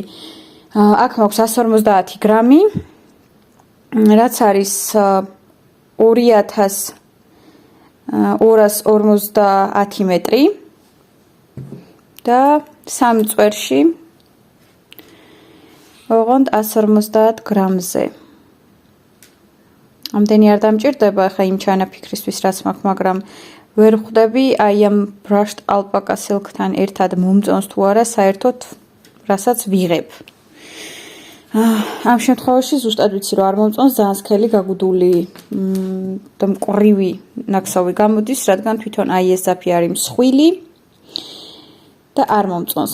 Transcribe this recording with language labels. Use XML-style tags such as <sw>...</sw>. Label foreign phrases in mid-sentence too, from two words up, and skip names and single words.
<ka>აქ მაქვს 150 გრამი, რაც არის 2250 მეტრი. და 3 წვერში ოღონდ 150 გრამზე. ამდენი არ დამჭირდება ხა იმ ჩანაფიქრისთვის რაც მაქვს, მაგრამ ვერ ხვდები აი ამ</ka> <en>brushed alpaca silk-</en> <ka>თან ერთად მომწონს თუ არა საერთოდ რასაც ვიღებ. ამ შემთხვევაში ზუსტად ვიცი რომ არ მომწონს, ძალიან სქელი გაგუდული და მკვრივი ნაქსოვი გამოდის, რადგან თვითონ აი ეს ძაფი არის მსხვილი. და არ მომწონს.</ka>